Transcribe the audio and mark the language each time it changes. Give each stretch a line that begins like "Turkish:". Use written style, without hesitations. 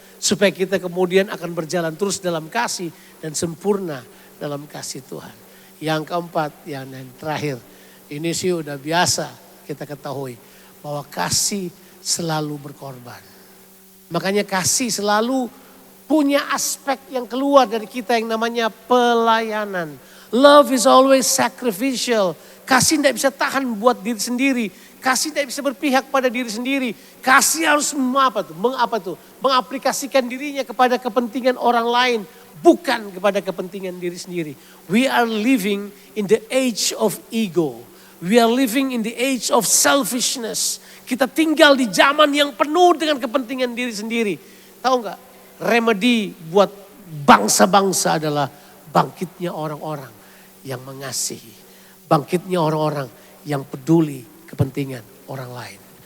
Indonesian: Supaya kita kemudian akan berjalan terus dalam kasih dan sempurna dalam kasih Tuhan. Yang keempat, yang terakhir. Ini sih udah biasa kita ketahui. Bahwa kasih selalu berkorban. Makanya kasih selalu punya aspek yang keluar dari kita yang namanya pelayanan.
English: Love is always sacrificial.
Indonesian: Kasih tidak bisa tahan buat diri sendiri. Kasih tidak bisa berpihak pada diri sendiri. Kasih harus mengaplikasikan dirinya kepada kepentingan orang lain. Bukan kepada kepentingan diri sendiri.
English: We are living in the age of ego. We are living in the age of selfishness.
Indonesian: Kita tinggal di zaman yang penuh dengan kepentingan diri sendiri. Tahu nggak? Remedi buat bangsa-bangsa adalah bangkitnya orang-orang yang mengasihi. Bangkitnya orang-orang yang peduli kepentingan orang lain.